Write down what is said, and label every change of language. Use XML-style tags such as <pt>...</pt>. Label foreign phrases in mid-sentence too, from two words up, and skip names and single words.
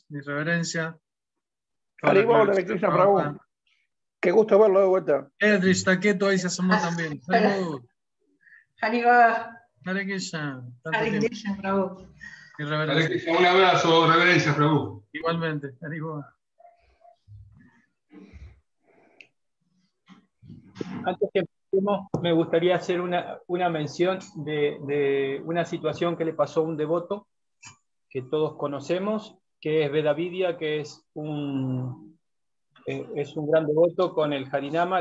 <es>mi reverencia.</es> <sa>हरिबोल, हरे कृष्ण प्रभु.</sa> <es>Qué gusto verlo de vuelta. Edric está quieto ahí, se asomó también.</es> <sa>Haribol. Hariba. हरे कृष्ण. हरे कृष्ण, प्रभु.</sa> <es>Mi reverencia. Un abrazo, reverencia, Prabhu. Igualmente, Haribol. Antes que empecemos, me gustaría hacer una mención de una situación que le pasó a un devoto que todos conocemos, que es Vedavidya, que es un gran devoto con el Harinama.</es>